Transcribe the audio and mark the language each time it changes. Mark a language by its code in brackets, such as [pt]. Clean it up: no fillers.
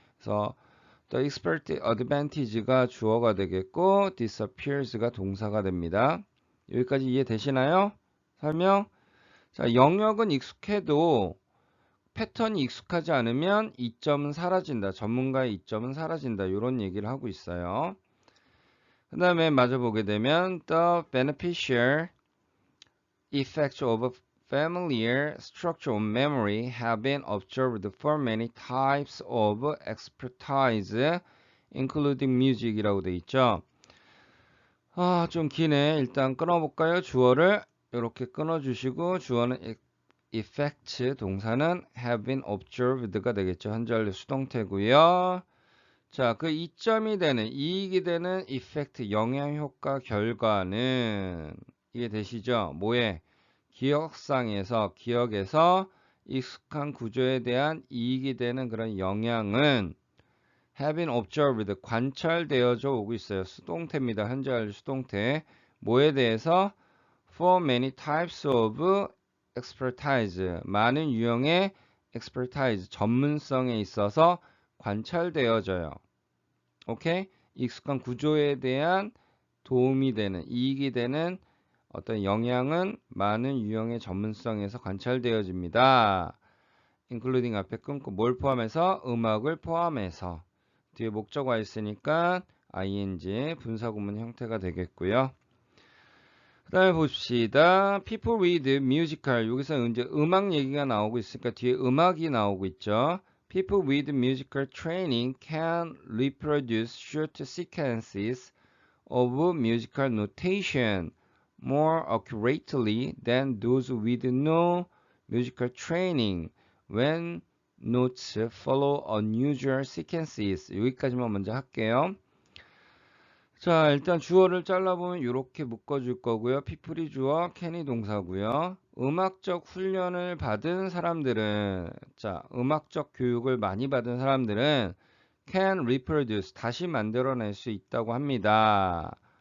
[ko] 그래서 [en] the expert advantage [ko] 가 주어가 되겠고 disappears가 동사가 됩니다. 여기까지 이해되시나요? 설명? 자, 영역은 익숙해도 패턴이 익숙하지 않으면 이점은 사라진다. 전문가의 이점은 사라진다. 이런 얘기를 하고 있어요. 그 다음에 마저 보게 되면 [en] the beneficial effects of familiar structure on memory have been observed for many types of expertise, including music이라고 돼 있죠. [ko] 좀 기네. 일단 끊어볼까요? 주어를 이렇게 끊어주시고 주어는 effects, 동사는 [en] have been observed [ko] 가 되겠죠. 현재 수동태고요. 자, 그 이점이 되는, 이익이 되는 effect, 영향, 효과, 결과는 이해되시죠? 뭐에? 기억에서 익숙한 구조에 대한 이익이 되는 그런 영향은 [en] have been observed, [ko] 관찰되어져 오고 있어요. 수동태입니다. 현재 완료 수동태. 뭐에 대해서? [en] For many types of expertise, [ko] 많은 유형의 expertise, 전문성에 있어서 관찰되어져요. 오케이? 익숙한 구조에 대한 도움이 되는, 이익이 되는 어떤 영향은 많은 유형의 전문성에서 관찰되어집니다. including 앞에 끊고 뭘 포함해서? 음악을 포함해서. 뒤에 목적어가 있으니까 ing 분사구문 형태가 되겠고요. 그 다음에 봅시다. [en] People with musical. [ko] 여기서 이제 음악 얘기가 나오고 있으니까 뒤에 음악이 나오고 있죠. [en] People with musical training can reproduce short sequences of musical notation more accurately than those with no musical training when notes follow unusual sequences. [ko] 여기까지만 먼저 할게요. 자, 일단 주어를 잘라보면 이렇게 묶어줄 거고요. people이 주어, can이 동사고요. 음악적 훈련을 받은 사람들은, 자, 음악적 교육을 많이 받은 사람들은 [en] can reproduce, [ko] 다시 만들어낼 수 있다고 합니다.